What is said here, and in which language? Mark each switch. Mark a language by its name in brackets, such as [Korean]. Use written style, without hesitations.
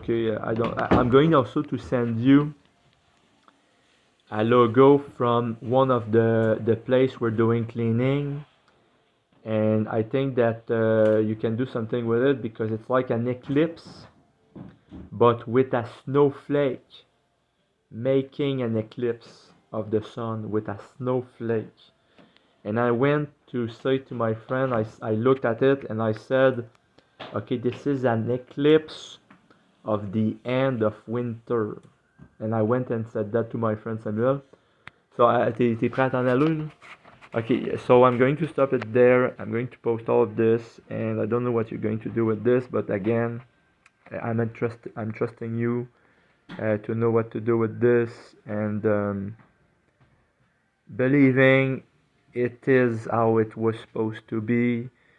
[English] Okay, I'm going also to send you a logo from one of the place we're doing cleaning, and I think that you can do something with it because it's like an eclipse but with a snowflake, making an eclipse of the sun with a snowflake. And I went to say to my friend, I looked at it and I said, okay, this is an eclipse of the end of winter. And I went and said that to my friend Samuel. [French] So, t'es prêt à t'en aller, là? [English] Okay, so I'm going to stop it there. I'm going to post all of this, and I don't know what you're going to do with this, but again, I'm trusting you to know what to do with this, and believing it is how it was supposed to be.